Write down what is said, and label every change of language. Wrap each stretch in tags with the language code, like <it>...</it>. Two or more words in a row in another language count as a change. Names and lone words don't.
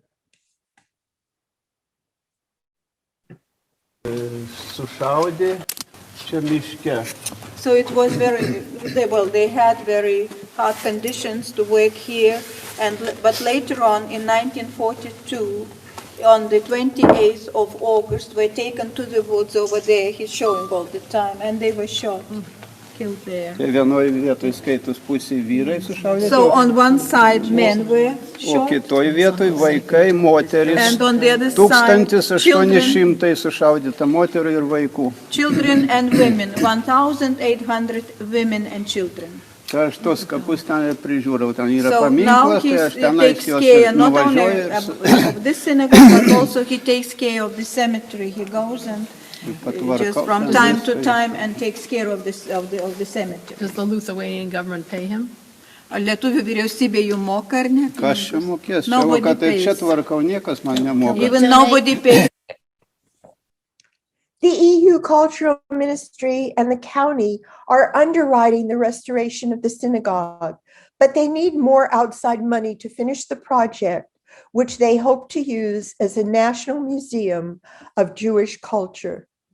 <en>So it was they had very hard conditions to work here, but later on in 1942, on the 28th of August, were taken to the woods over there, he's showing all the time, and they were shot, killed there. So on one side men were shot,</en> <lt>kitoj vietoj vaikai, moterys.</lt> <en>and on the other side children,</en> <lt>1800 sušaudyta moterų ir vaikų.</lt> <en>children and women, 1,800 women and children.</en> <lt>Tai aš tos kapus ten ir prižiūrau, ten yra</lt> <en>So now</en> <lt>paminklas, tai aš</lt> <en>he</en> <lt>tenais</lt> <en>takes</en> <lt>juos</lt> <en>care not only</en> <lt>nuvažiuoju</lt> <en>of this synagogue, but also he takes care of the cemetery. He goes and just from time to time and takes care of the cemetery. Does the Lithuanian government pay him?</en> <lt>Ar lietuvių vyriausybė jų moka ar ne? Kas čia mokės? Čia,</lt> <en>Nobody</en> <lt>kad tai čia</lt> <en>pays.</en> <lt>tvarkau, niekas man nemoka.</lt> <en>Even nobody pays. The EU Cultural Ministry and the county are underwriting the restoration of the synagogue, but they need more outside money to finish the project, which they hope to use as a national museum of Jewish culture.</en>